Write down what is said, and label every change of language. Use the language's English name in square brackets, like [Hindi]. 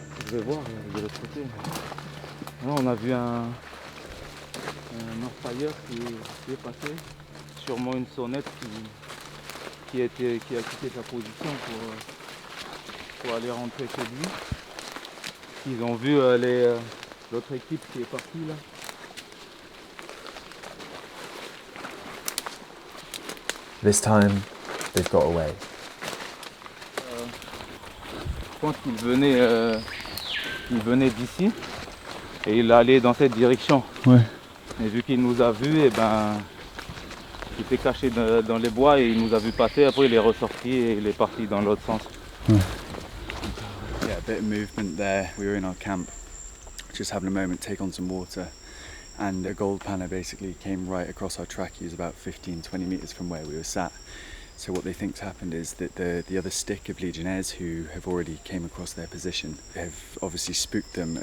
[French] Je vais voir de l'autre côté. Là, on a vu un orpailleur qui est passé, sûrement une sonnette qui a quitté sa position pour aller rentrer chez lui. Ils ont vu l'autre équipe qui est partie là. [English] This time, they've got away. [French] Je pense qu'il venait d'ici et il allait dans cette direction. Ouais. Et vu qu'il nous a vus, et ben, il s'est caché dans les bois et il nous a vu passer. Après, il est ressorti et il est parti dans l'autre sens. Ouais. [English] Yeah, a bit of movement there. We were in our camp, just having a moment, take on some water, and a gold panner basically came right across our track. He was about 15-20 meters from where we were sat. So what they think's happened is that the other stick of Legionnaires who have already came across their position have obviously spooked them.